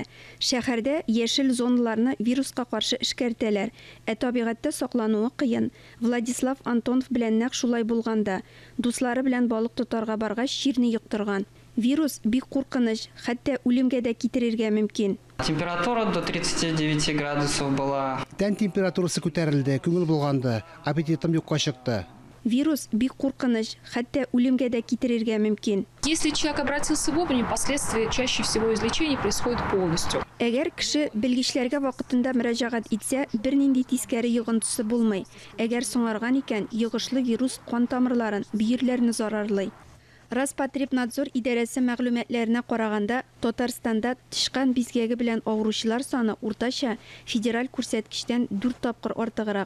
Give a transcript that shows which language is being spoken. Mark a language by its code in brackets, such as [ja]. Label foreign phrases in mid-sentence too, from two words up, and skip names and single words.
[tt] Шәһәрдә яшел зоналарны вируска каршы эшкәртәләр, табигатьтә саклануы кыен. Владислав Антонов белән нәкъ шулай булганда, дуслары белән балык тотарга баргач чирне йоктырган. Вирус бик куркыныч, хәтта үлемгә дә китерергә мөмкин. [ru] Температура до 39 градусов была. [tt] Тән температурасы күтәрелде, күңел булганды, аппетитым юкка чыкты. Вирус бик куркыныч, хәтта үлемгә дә китерергә мөмкин. [ru] Если человек обратился вовремя, последствия чаще всего излечения происходят полностью. [tt] Әгәр кеше белгечләргә вакытында мөрәҗәгать итсә, бернинди тискәре йогынтысы булмый. Әгәр соңарган икән, йогышлы вирус кан тамырларын, бөерләрне зарарлый. Роспотребнадзор идарәсе мәгълүматларына караганда, Татарстанда тышкан бизгәге белән авыручылар саны уртача федераль күрсәткечтән 4 тапкыр артыграк.